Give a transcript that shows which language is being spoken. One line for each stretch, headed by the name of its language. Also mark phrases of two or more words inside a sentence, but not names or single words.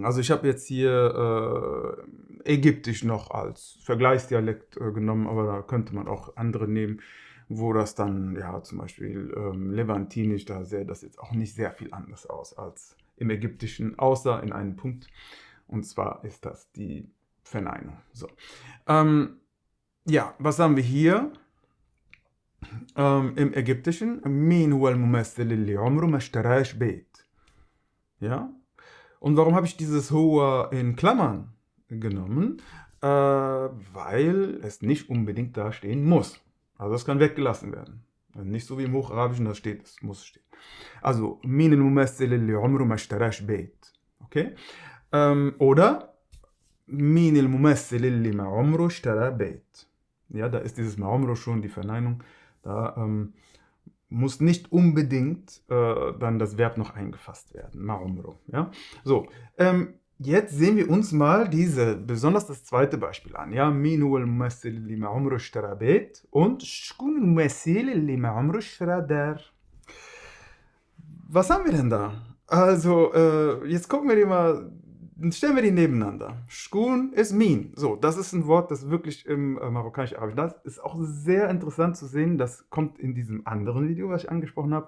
German: Also ich habe jetzt hier Ägyptisch noch als Vergleichsdialekt genommen, aber da könnte man auch andere nehmen, wo das dann, ja, zum Beispiel Levantinisch, da sähe das jetzt auch nicht sehr viel anders aus als im Ägyptischen, außer in einem Punkt. Und zwar ist das die Verneinung. So. Ja, was haben wir hier? Im Ägyptischen,
Arabic: مين هو الممثل اللي عمره ما اشتراش بيت.
German: Ja? Und warum habe ich dieses Huwa in Klammern genommen? Weil es nicht unbedingt da stehen muss. Also das kann weggelassen werden. Nicht so wie im Hocharabischen, das steht, es muss stehen. Also,
Arabic: مين الممثل اللي عمره ما اشتراش بيت.
German: Okay?
Arabic: Oder مين الممثل اللي ما عمره اشترى بيت.
German: Ja, da ist dieses
Arabic: ما عمره
German: schon die Verneinung. Da muss nicht unbedingt dann das Verb noch eingefasst werden.
Arabic: ما عمره. Ja?
German: So, jetzt sehen wir uns mal besonders das zweite Beispiel an. Ja,
Arabic: مين هو الممثل اللي ما عمره اشترى بيت und شكون الممثل اللي ما عمره اشترى دار.
German: Was haben wir denn da? Also, jetzt gucken wir die mal, stellen wir die nebeneinander. Shkun ist Min. So, das ist ein Wort, das wirklich im marokkanisch-arabischen, das ist auch sehr interessant zu sehen, das kommt in diesem anderen Video, was ich angesprochen habe.